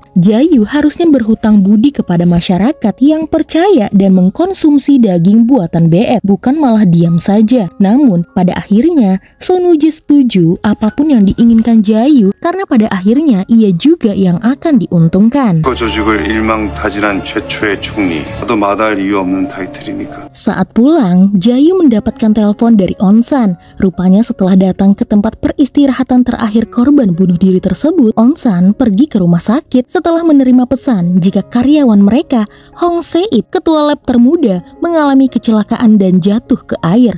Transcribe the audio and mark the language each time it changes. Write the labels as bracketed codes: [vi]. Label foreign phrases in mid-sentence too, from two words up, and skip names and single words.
[id] Jayu harusnya berhutang budi kepada masyarakat yang percaya dan mengkonsumsi daging daging buatan BF, bukan malah diam saja. Namun pada akhirnya Sonuji setuju apapun yang diinginkan Jayu karena pada akhirnya ia juga yang akan diuntungkan. [ko] 조직을 일망타진한 최초의 총리. 또 마다할 이유 없는 타이틀이니까. [id] Saat pulang, Jayu mendapatkan telepon dari Onsan. Rupanya setelah datang ke tempat peristirahatan terakhir korban bunuh diri tersebut, Onsan pergi ke rumah sakit setelah menerima pesan jika karyawan mereka, Hong Se-ip, ketua lab termuda, mengalami kecelakaan dan jatuh ke air.